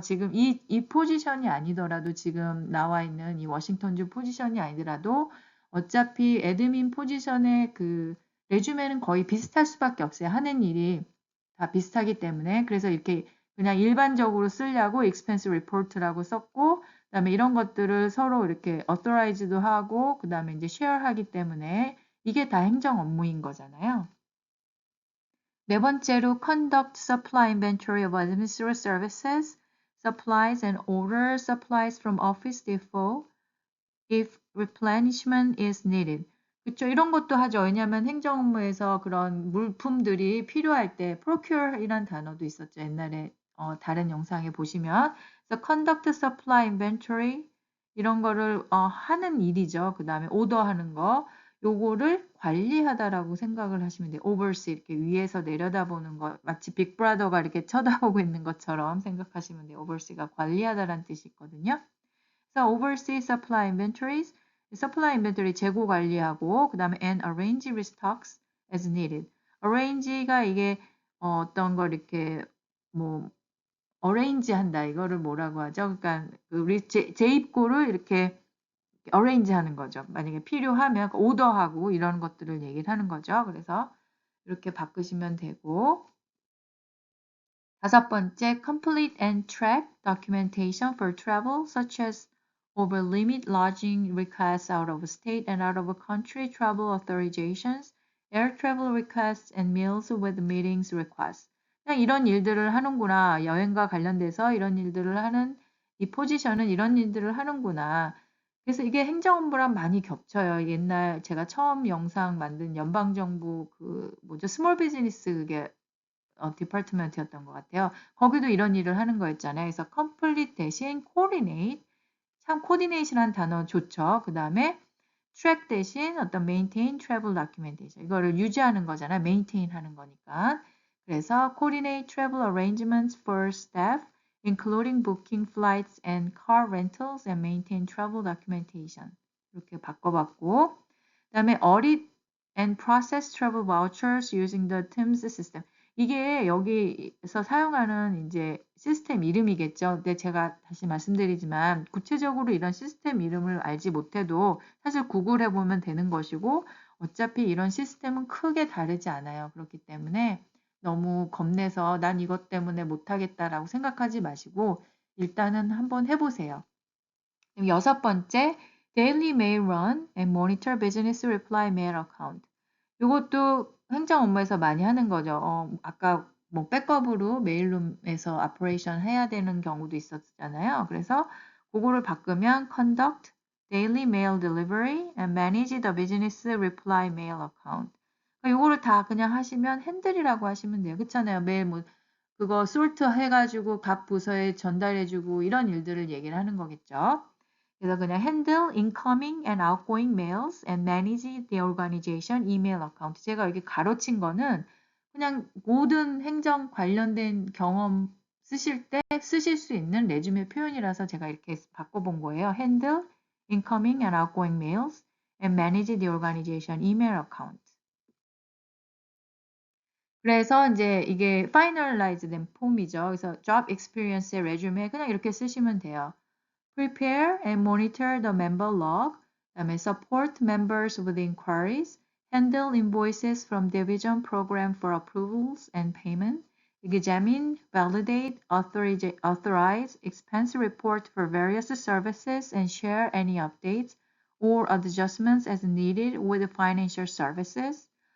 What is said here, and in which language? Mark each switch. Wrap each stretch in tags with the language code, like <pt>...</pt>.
<ko>지금 이 포지션이 아니더라도 지금 나와 있는 이 워싱턴주 포지션이 아니더라도 어차피 애드민 포지션의 그 레주메는 거의 비슷할 수밖에 없어요. 하는 일이 다 비슷하기 때문에. 그래서 이렇게 그냥 일반적으로 쓰려고 expense report라고 썼고, 그다음에 이런 것들을 서로 이렇게 authorize도 하고, 그다음에 이제 share하기 때문에 이게 다 행정 업무인 거잖아요. 네 번째로</ko> <en>conduct supply inventory of administrative services, supplies and order supplies from office depot if replenishment is needed.</en> <ko>그렇죠. 이런 것도 하죠. 왜냐하면 행정 업무에서 그런 물품들이 필요할 때 procure이란 단어도 있었죠. 옛날에 다른 영상에 보시면 그래서</ko> <en>conduct supply inventory</en> <ko>이런 거를 하는 일이죠. 그 다음에 오더하는 거 요거를 관리하다라고 생각을 하시면 돼요. oversee 이렇게 위에서 내려다보는 거 마치 빅브라더가 이렇게 쳐다보고 있는 것처럼 생각하시면 돼요. oversee가 관리하다라는 뜻이 있거든요. 그래서</ko> <en>oversee supply inventories, supply inventory</en> <ko>재고 관리하고 그 다음에</ko> <en>and arrange restocks as needed.</en> <ko>arrange가 이게 어떤 걸 이렇게 뭐 arrange 한다 이거를 뭐라고 하죠? 그러니까 우리 재입고를 이렇게 arrange 하는 거죠. 만약에 필요하면 오더하고 이런 것들을 얘기를 하는 거죠. 그래서 이렇게 바꾸시면 되고 다섯 번째,</ko> <en>complete and track documentation for travel such as over limit lodging requests out of state and out of country travel authorizations, air travel requests and meals with meetings requests.</en> <ko>그냥 이런 일들을 하는구나. 여행과 관련돼서 이런 일들을 하는 이 포지션은 이런 일들을 하는구나. 그래서 이게 행정업무랑 많이 겹쳐요. 옛날 제가 처음 영상 만든 연방정부 그 뭐죠? 스몰 비즈니스 그게 디파트먼트였던 것 같아요. 거기도 이런 일을 하는 거였잖아요. 그래서 complete 대신 coordinate. 참 coordinate이라는 단어 좋죠. 그 다음에 track 대신 어떤</ko> <en>maintain travel documentation.</en> <ko>이거를 유지하는 거잖아요. maintain 하는 거니까.</ko> <en>그래서 coordinate travel arrangements for staff, including booking flights and car rentals and maintain travel documentation.</en> <ko>이렇게 바꿔봤고, 그 다음에</ko> <en>audit and process travel vouchers using the TIMS system.</en> <ko>이게 여기서 사용하는 이제 시스템 이름이겠죠. 근데 제가 다시 말씀드리지만 구체적으로 이런 시스템 이름을 알지 못해도 사실 구글해 보면 되는 것이고 어차피 이런 시스템은 크게 다르지 않아요. 그렇기 때문에 너무 겁내서 '난 이것 때문에 못하겠다.'라고 생각하지 마시고 일단은 한번 해 보세요. 그럼 여섯 번째,</ko> <en>Daily Mail Run and Monitor Business Reply Mail Account.</en> <ko>요것도 행정 업무에서 많이 하는 거죠. 아까 뭐 백업으로 메일룸에서 오퍼레이션 해야 되는 경우도 있었잖아요. 그래서 그거를 바꾸면</ko> <en>Conduct Daily Mail Delivery and Manage the Business Reply Mail Account.</en> <ko>그러니까 요거를 다 그냥 하시면 핸들이라고 하시면 돼요. 그렇잖아요. 매일 뭐 그거 솔트 해가지고 각 부서에 전달해주고 이런 일들을 얘기를 하는 거겠죠. 그래서 그냥</ko> <en>handle incoming and outgoing mails and manage the organization email account.</en> <ko>제가 여기 가로친 거는 그냥 모든 행정 관련된 경험 쓰실 때 쓰실 수 있는 레주메 표현이라서 제가 이렇게 바꿔본 거예요.</ko> <en>handle incoming and outgoing mails and manage the organization email account.</en> <ko>그래서 이제 이게 finalize 된 폼이죠. 그래서 job experience의 resume 그냥 이렇게 쓰시면 돼요.</ko> <en>Prepare and monitor the member log.</en> <ko>그다음에</ko> <en>support members with inquiries. Handle invoices from division program for approvals and payment. Examine, validate, authorize expense report for various services and share any updates or adjustments as needed with financial services.</en>